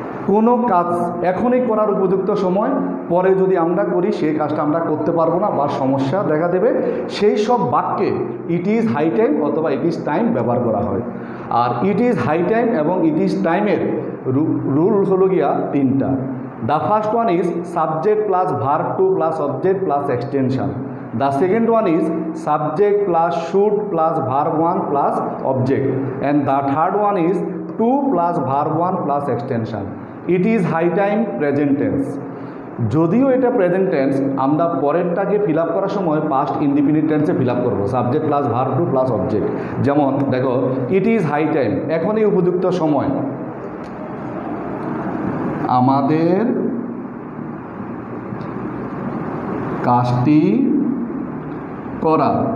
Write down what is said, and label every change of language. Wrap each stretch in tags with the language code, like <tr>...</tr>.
<bn>কোনো কাজ এখনই করার উপযুক্ত সময়, পরে যদি আমরা করি সেই কাজটা আমরা করতে পারবো না বা সমস্যা দেখা দেবে, সেই সব বাক্যে ইট ইজ হাই টাইম অথবা ইট ইজ টাইম ব্যবহার করা হয়। আর ইট ইজ হাই টাইম এবং ইট ইজ টাইমের রুল হলো গিয়া তিনটা।</bn> <en>The first one is subject plus verb two plus object plus extension. The second one is subject plus should plus verb 1 plus object, and the third one is to plus verb 1 plus extension. It is high time present tense.</en> <bn>যদিও এটা present tense, আমরা পরেরটাকে fill up করার সময় past indefinite টেন্সে fill up করবো, subject plus verb two plus object. যেমন দেখো, it is high time, এখনই উপযুক্ত সময় আমাদের কাজটি করা।</bn>